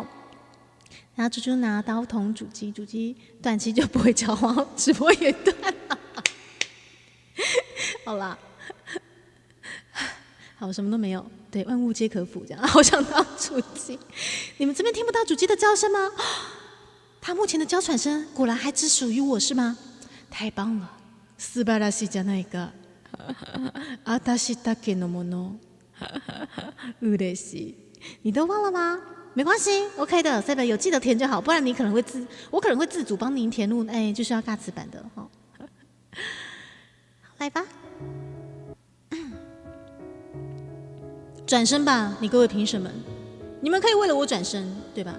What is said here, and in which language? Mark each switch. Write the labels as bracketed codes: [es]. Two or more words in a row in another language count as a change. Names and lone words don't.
[zh] 然后猪猪拿刀捅主机断机就不会交往，直播也断了。好啦，好，什么都没有。对，万物皆可腐，这样。好想当主机，你们这边听不到主机的叫声吗？他目前的娇喘声果然还只属于我是吗？太棒了， [ja] 素晴らしいじゃないか。私だけのもの。嬉しい。 [zh] 你都忘了吗？没关系 ，OK 的 ，Seven 有记得填就好，不然我可能会自主帮您填入，就是要尬词版的哈。来吧。转身吧，你各位评审们，你们可以为了我转身，对吧？